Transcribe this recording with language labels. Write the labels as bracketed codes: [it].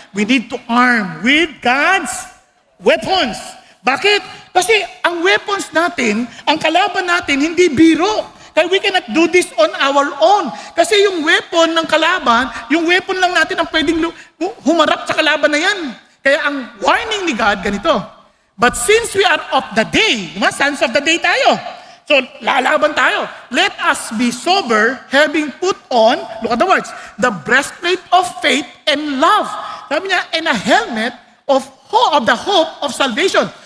[en] We need to arm with God's weapons. [tl] Bakit? Kasi ang weapons natin, ang kalaban natin, hindi biro. [en] Kaya we cannot do this on our own. [tl] Kasi yung weapon ng kalaban, yung weapon lang natin ang pwedeng humarap sa kalaban na yan. Kaya ang warning ni God, ganito. [en] But since we are of the day, sons of the day tayo. [tl] So, lalaban tayo. [en] Let us be sober, having put on, look at the words, the breastplate of faith and love. [tl] Sabi niya, [en] and a helmet of the hope of salvation.